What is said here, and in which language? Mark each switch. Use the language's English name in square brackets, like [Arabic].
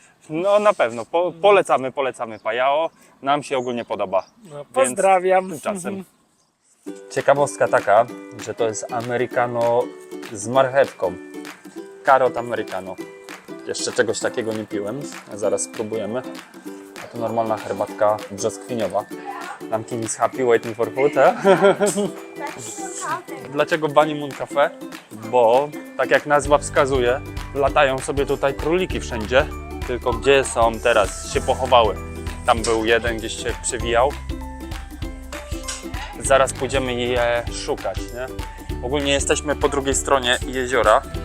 [Polish] No na pewno, polecamy Pajao. Nam się ogólnie podoba. No, pozdrawiam. Więc tymczasem. Ciekawostka taka, że to jest americano z marchewką. [English] Carrot americano. [Polish] Jeszcze czegoś takiego nie piłem, zaraz spróbujemy. A to normalna herbatka brzoskwiniowa. [English] Namkin is happy waiting for food, eh? [Polish] Dlaczego Bunny Moon Cafe? Bo, tak jak nazwa wskazuje, latają sobie tutaj króliki wszędzie. Tylko gdzie są teraz? Się pochowały. Tam był jeden, gdzieś się przewijał. Zaraz pójdziemy je szukać, nie? Ogólnie jesteśmy po drugiej stronie jeziora.